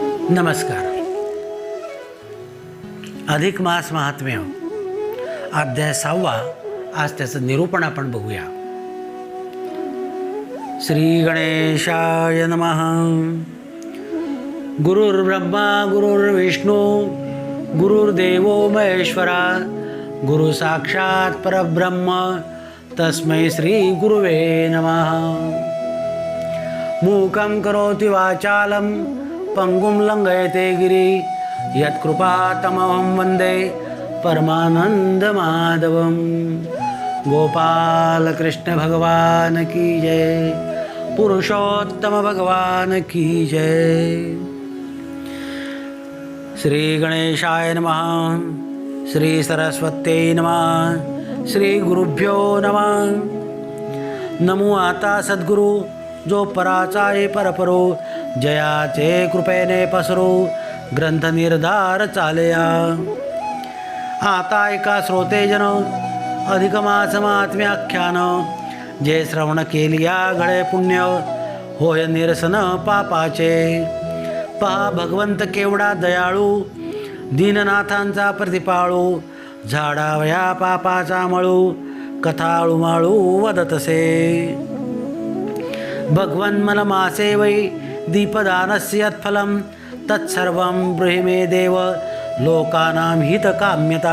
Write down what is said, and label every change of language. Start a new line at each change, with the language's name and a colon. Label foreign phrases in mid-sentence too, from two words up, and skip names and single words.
Marathi: नमस्कार. अधिक मास महात्म्य अध्याय 6. आज त्याचं निरूपण आपण बघूया.
Sanskrit: श्री गणेशाय नमः. गुरुर्ब्रह्मा गुरुर्विष्णू गुरुर्देवो महेश्वरा गुरु साक्षात परब्रह्म तस्मै श्री गुरुवे नमः. मूकं करोति वाचालं पंगुं लंघयते गिरि यत्कृपातमहं वन्दे परमानंदमाधवं.
Hindi: गोपाल कृष्ण भगवान की जय. पुरुषोत्तम भगवान की जय.
Sanskrit: श्री गणेशाय नमः. श्री सरस्वत्यै नमः. श्री गुरुभ्यो नमः.
Marathi: नमो आता सद्गुरु जो पराचा आहे परपरो जयाचे कृपेने पसरो ग्रंथ निर्धार चालया. आता एका श्रोतेजन अधिक मास महात्म्य आख्यान जे श्रवण केलिया घडे पुण्य होय निरसन पापाचे. पहा भगवंत केवढा दयाळू दीननाथांचा प्रतिपाळू झाडावया पापाचा मळू कथाळू माळू वदतसे.
Sanskrit: भगवन् मनमासे वै दीपदानस्य यत्फलं तत्सर्वं ब्रूहि मे देव लोकानां हितकाम्यता.